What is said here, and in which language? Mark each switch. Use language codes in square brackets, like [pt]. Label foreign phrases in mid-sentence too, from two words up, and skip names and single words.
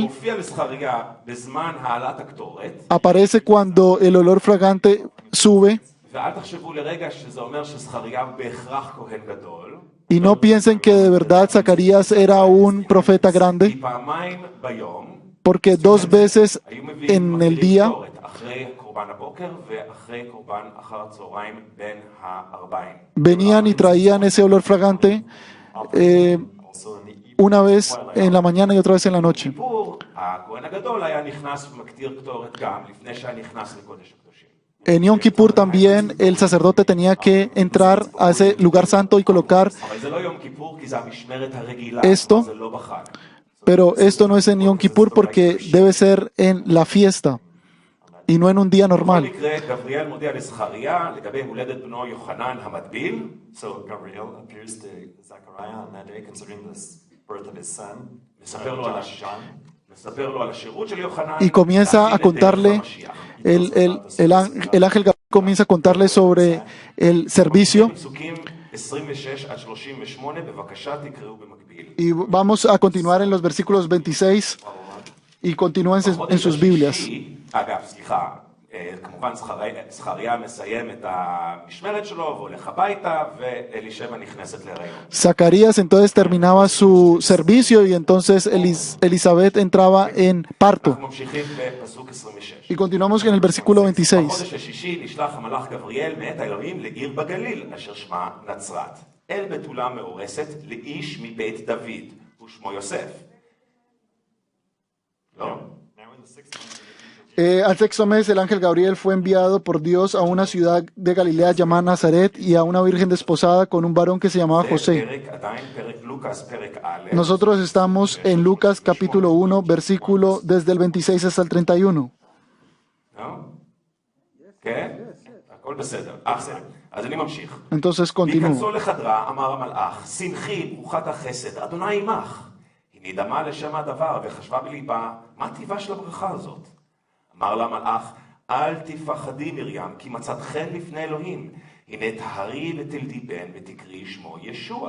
[he] הופיע לזכריה בזמן העלאת הקטורת, [es] aparece cuando el olor fragante sube, [he] ואל תחשבו לרגע שזה אומר שזכריה הוא בהכרח כהן גדול, [es] y no piensen que de verdad Zacarías era un profeta [he] כי [es] grande, [he] פעמיים ביום [es] porque 2 veces [he] היו מביאים [es] en el día [he] קטורת, אחרי קורבן הבוקר ואחרי קורבן אחר הצהריים בין הערביים. [es] venían y traían ese olor fragante [en] Also in the evening, [es] una vez en la mañana y otra vez en la noche. [he] כיפור, הכהן הגדול היה נכנס ומקטיר קטורת גם, לפני שהיה נכנס לקודש הקדושים. [es] En Yom Kippur también el sacerdote tenía que entrar a ese lugar santo y colocar, [he] אבל זה לא יום כיפור כי זה המשמרת הרגילה, [es] Esto- [he] זה לא בחג. [es] pero esto no es en Yom Kippur porque debe ser en la fiesta y no en un día [he] בכל [es] normal. [he] מקרה, גבריאל מודיע לזכריה לגבי הולדת בנו יוחנן המטביל, [en] so Gabriel appears to Zechariah on that day, considering the birth of his son, [he] מספר לו על [en] John. [he] מספר לו על השירות של יוחנן, [es] Y comienza a [he] להכין את דרך [es] contarle, [he] המשיח. [es] el ángel Gabriel comienza a contarle sobre el servicio. [he] פסוקים 26 עד 38, בבקשה תקראו במקביל. [es] Y vamos a continuar en los versículos 26 y continúen en sus Biblias. [he] אגב, סליחה, כמובן זכריה מסיים את המשמרת שלו והולך הביתה, ואלישבע נכנסת להיריון. [es] Zacarías entonces terminaba su servicio y entonces Elizabeth entraba en parto. [he] אנחנו ממשיכים בפסוק 26. [es] Y continuamos en el versículo 26. [he] בחודש השישי נשלח המלאך גבריאל מאת האלוהים לעיר בגליל, אשר שמה נצרת. אל בתולה מאורסת לאיש מבית דוד, ושמו יוסף. לא? [en] Now in the 6th month, [es] Al 6º mes, el ángel Gabriel fue enviado por Dios a una ciudad de Galilea llamada Nazaret y a una virgen desposada con un varón que se llamaba [he] זה [es] José. [he] פרק, עדיין פרק לוקאס, פרק א', [es] Nosotros estamos en Lucas capítulo 1, versículo desde el 26 hasta el 31. [he] לא? כן? הכל בסדר. בסדר. אז אני ממשיך. [es] Entonces continúo. [he] בהיכנסו לחדרה אמר המלאך, שמחי ברוכת החסד, אדוני עמך. היא נדהמה לשם הדבר וחשבה בליבה, מה טיבה של הברכה הזאת? אמר לה המלאך, אל תפחדי מרים, כי מצאת חן לפני אלוהים. הנה תהרי ותלדי בן ותקראי שמו ישוע.